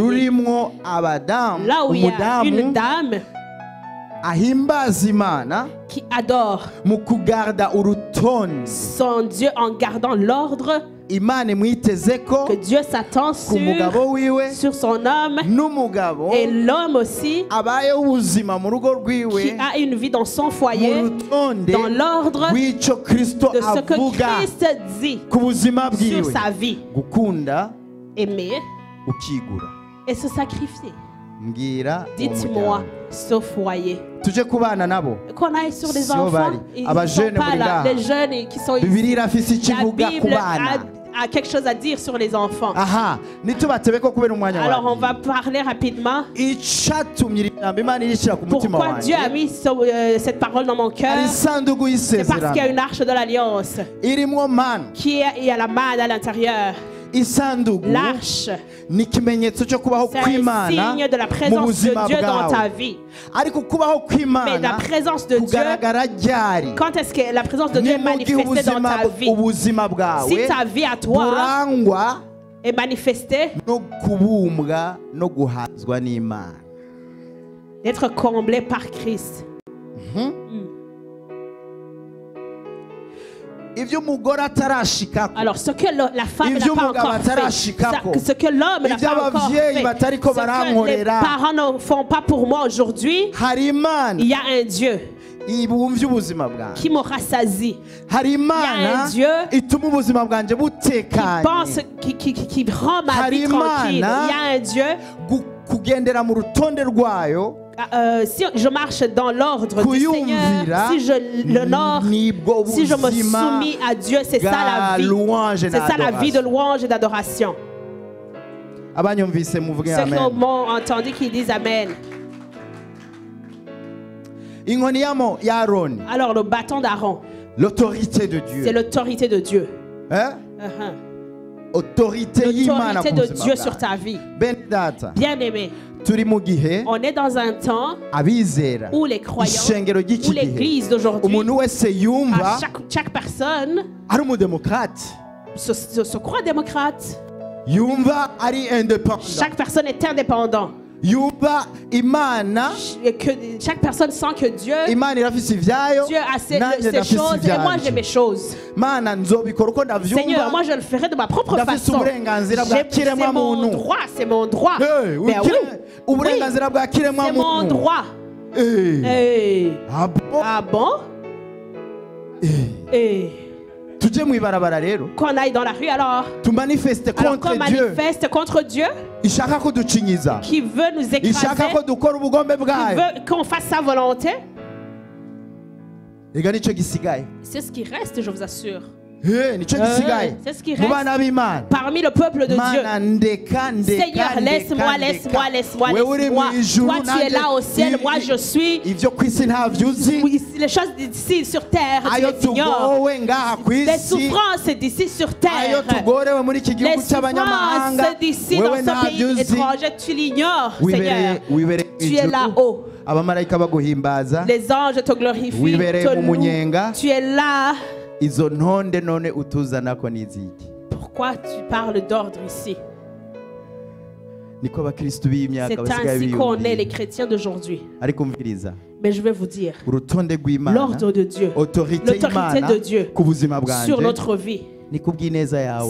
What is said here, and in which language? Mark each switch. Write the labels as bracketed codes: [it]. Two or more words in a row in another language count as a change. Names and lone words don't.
[rn] rurimwo abadamu [fr] Là où il y a une [rn] umudamu [fr] dame [rn] ahimbaza imana [fr] qui adore [rn] mu kugarda urutonde [fr] son Dieu en gardant l'ordre [rn] imana imwiteze ko [fr] que Dieu s'attend [rn] ku mugabo wiwe [fr] sur son homme [rn] n'umugabo [fr] et l'homme aussi [rn] abayeho ubuzima mu rugo [fr] qui [rn] rwiwe [fr] a une vie dans son [rn] mu [fr] foyer [rn] rutonde [fr] dans l'ordre [rn] rw'icyo kristo [fr] de ce que [rn] avuga [fr] Christ dit [rn] ku buzima [fr] sur [rn] bwiwe [fr] sa vie. [rn] gukunda [fr] Aimer [rn] ukigura [fr] et se sacrifier. [rn] mbwira uwo [fr] Dites-moi, [rn] muryango. [fr] ce foyer. [rn] tuje kubana nabo. [fr] Qu'on aille sur les Si enfants. [rn] bari. [fr] Ils [rn] Aba [fr] ne sont [rn] jeune [fr] pas [rn] muri [fr] là. [rn] ngaha. [fr] Les jeunes qui sont ici. [rn] Bibiliya irafise icyo [fr] La [rn] ivuga ku [fr] Bible [rn] bana. [fr] a quelque chose à dire sur les enfants. [rn] Aha, ntitubatebe ko kubera umwanya [fr] Alors on [rn] wawe. [fr] va parler rapidement. [rn] Icatumye iri jambo Imana irishira ku mutima [fr] Pourquoi Dieu a [rn] wanjye. [fr] mis cette parole dans mon cœur? [rn] Ari isanduku [fr] C'est parce qu'il y a [rn] y'isezerano. [fr] une arche de l'alliance [rn] Irimwo mana. [fr] il y a la manne à l'intérieur. [rn] Isanduku [fr] L'arche, [rn] ni ikimenyetso cyo kubaho [fr] c'est un [rn] kw'Imana [fr] signe de la [rn] mu [fr] présence de [rn] buzima [fr] Dieu dans ta [rn] bwawe. [fr] vie. [rn] Ariko kubaho [fr] Mais la [rn] kw'Imana [fr] présence de Dieu, [rn] kugaragara ryari. [fr] quand est-ce que la présence de Dieu [rn] Ni [fr] est [rn] mu gihe [fr] manifestée dans ta vie? [rn] ubuzima bwawe [fr] Si ta vie à toi [rn] burangwa [fr] est manifestée, [rn] no kubumbwa no guhazwa n'Imana. [fr] d'être comblé par Christ. [rn] Ivyo umugore atarashikako, [fr] Alors, ce que la femme n'a [rn] Ivyo [fr] pas [rn] umugabo [fr] encore fait, [rn] atarashikako, [fr] ce que l'homme n'a [rn] ivyo [fr] pas encore [rn] abavyeyi [fr] fait, [rn] batariko [fr] ce que les [rn] barankorera, [fr] parents ne font pas pour moi aujourd'hui, [rn] hari Imana [fr] il y a un Dieu [rn] ibumvye ubuzima bwanjye. [fr] qui me rassasie, [rn] Hari Imana [fr] un Dieu [rn] ituma ubuzima bwanjye butekanye. [fr] qui rend ma vie tranquille. Il y a un Dieu. [rn] Kugendera mu rutonde rwayo, [fr] Si je marche dans l'ordre du Seigneur, [rn] kuyumvira, [fr] si je l'honore, [rn] nibwo [fr] si je me [rn] buzima [fr] soumis à Dieu, c'est ça la [rn] bwa [fr] vie. [rn] louange [fr] C'est [rn] na [fr] ça la vie de [rn] adoration. [fr] louange et d'adoration. [rn] Abanyumvise muvuge [fr] Ceux qui [rn] amen. [fr] m'ont entendu qui disent Amen. [rn] Inkoni ya Aroni, [fr] Alors le bâton d'Aaron, l'autorité de c'est Dieu. l'autorité de Dieu. [rn] Hein? Autorité y'Imana [fr] L'autorité [rn] ku [fr] de [rn] buzima [fr] Dieu [rn] bwawe. [fr] sur ta vie. [rn] Bene data, [fr] Bien-aimé, [rn] turi mu gihe [fr] on est dans un temps [rn] abizera [fr] où les croyants, [rn] ishengero ry'iki [fr] où [rn] gihe [fr] l'église d'aujourd'hui, [rn] umuntu wese yumva [fr] à chaque personne [rn] ari umudemokrate, [fr] se croit démocrate. [rn] yumva ari independant, [fr] Chaque personne est indépendant. [rn] yumva Imana, [fr] Et que chaque personne sent que Dieu [rn] Imana irafise ivyayo, [fr] Dieu a ses [rn] nanjye ndafise [fr] choses et moi j'ai [rn] ivyanje. [fr] mes choses. [rn] Mana nzobikora uko [fr] Seigneur, [rn] ndavyumva. [fr] moi je le ferai de ma propre [rn] Ndafise [fr] façon. [rn] uburenganzira bwa [fr] C'est [rn] kiremwa [fr] mon [rn] muntu. [fr] droit, c'est mon droit. Hey, Ben oui, [rn] uburenganzira bwa kiremwa [fr] c'est mon [rn] muntu. [fr] droit. Eh, Hey. ah bon? Ah bon? Eh, Et [rn] tuje mwibarabara rero [fr] qu'on aille dans la rue alors. [rn] tumanifeste [fr] Alors [rn] contre [fr] qu'on [rn] Dieu, [fr] manifeste contre Dieu [rn] ishaka kuducinyiza, [fr] qui veut nous [rn] ishaka ko [fr] écraser, [rn] dukora ubugombe [fr] qui [rn] bwayo. [fr] veut qu'on fasse sa volonté. [rn] Ega nico gisigaye. [fr] C'est ce qui reste, je vous assure. [rn] Nico gisigaye. [fr] C'est ce qui [rn] Mu [fr] reste [rn] bana b'Imana. [fr] parmi le peuple de Dieu. [rn] Mana ndeka [fr] Seigneur, laisse-moi, laisse-moi, laisse-moi. Toi, tu es là au ciel, moi je suis. [rn] ivyo kwisi ntavyo uzi, [fr] Oui, les choses d'ici sur terre, tu [rn] ayo [fr] les ignores. [rn] tugowe ngaha [fr] Les [rn] kwisi, [fr] souffrances d'ici sur [rn] ayo [fr] terre. [rn] tugorewe muri iki [fr] Les [rn] gihugu cy'abanyamahanga, [fr] souffrances d'ici dans [rn] wewe [fr] ce [rn] ntavyo [fr] pays [rn] uzi. [fr] étranger, tu l'ignores, Seigneur. [rn] Wibereye [fr] Tu es là-haut. [rn] abamarayika baguhimbaza, [fr] Les anges te glorifient, [rn] wibereye [fr] te [rn] mu [fr] louent. [rn] munyenga. [fr] Tu es là. [rn] Izo ntonde none utuzanako n'iziki? [fr] Pourquoi tu parles d'ordre ici? [rn] Niko abakristu b'imyaka [fr] C'est [rn] basigaye [fr] ainsi qu'on est [rn] biyumvira. [fr] les chrétiens d'aujourd'hui. [rn] Ariko umviriza, [fr] Mais je vais vous dire, [rn] urutonde rw'Imana, [fr] l'ordre de Dieu, [rn] autorité [fr] l'autorité [rn] y'Imana [fr] de Dieu [rn] ku buzima [fr] sur [rn] bwanje [fr] notre vie, [rn] ni kubw'ineza yawe,